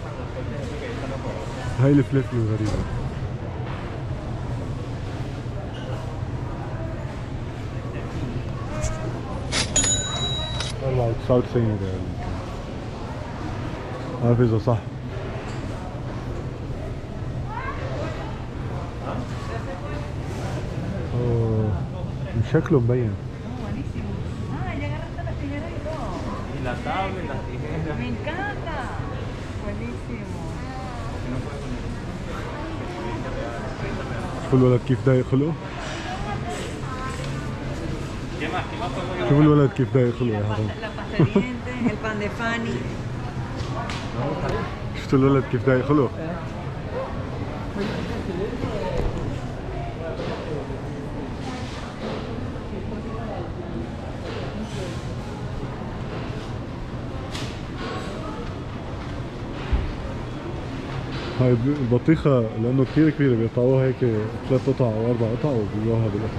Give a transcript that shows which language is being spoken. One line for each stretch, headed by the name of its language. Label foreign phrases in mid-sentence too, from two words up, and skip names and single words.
Arabic: هاي الفليفلة الغريبة. 94 ريال. عارف اذا صح. شكله مبين.
Spanish: La tabla y las tijeras. Me encanta. Buenísimo.
Arabic: شوفوا الولد كيف دايق خلقه. شوفوا الولد كيف دايق خلقه يا حرام.
Spanish: El pan de Fanny.
Arabic: شفتوا الولد كيف دايق خلقه. هاي البطيخة لأنه كثير كبيرة بيقطعوها هيك 3 قطع أو 4 قطع وبيبيعوها بالقطع.